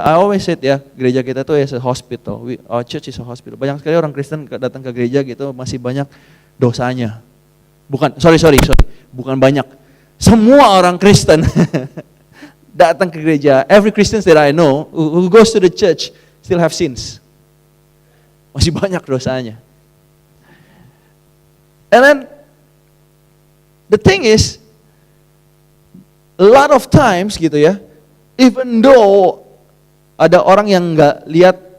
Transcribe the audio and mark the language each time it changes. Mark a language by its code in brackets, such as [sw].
[en] I always said ya, [id] gereja kita tuh [en] is a hospital. Our church is a hospital. [id] Banyak sekali orang Kristen datang ke gereja gitu masih banyak dosanya. Bukan, sorry. Bukan banyak. Semua orang Kristen datang ke gereja. [en] Every Christian that I know who goes to the church still have sins. [id] Masih banyak dosanya. [en] And then the thing is, a lot of times gitu ya, even though [id] ada orang yang nggak lihat